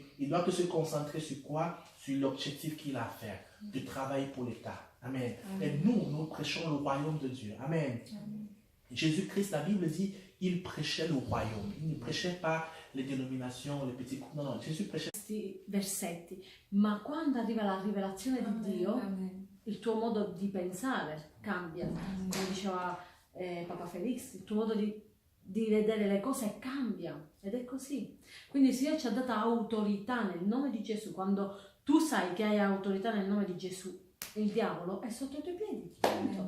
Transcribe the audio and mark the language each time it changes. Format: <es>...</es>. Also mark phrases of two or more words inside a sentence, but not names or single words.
<fr>Il doit que se concentrer sur quoi? Sur l'objectif qu'il a à faire, de travailler pour l'État. Amen. Et nous prêchons le royaume de Dieu. Amen. Jésus-Christ, la Bible dit, il prêchait le royaume. Il ne prêchait pas les dénominations, les petits groupes. Non, Jésus prêchait.</fr> <it>Questi versetti, ma quando arriva la rivelazione di Dio, il tuo modo di pensare cambia, come diceva Papa Felix, il tuo modo di vedere le cose cambia, ed è così. Quindi il Signore ci ha dato autorità nel nome di Gesù. Quando tu sai che hai autorità nel nome di Gesù, il diavolo è sotto i tuoi piedi, punto.</it>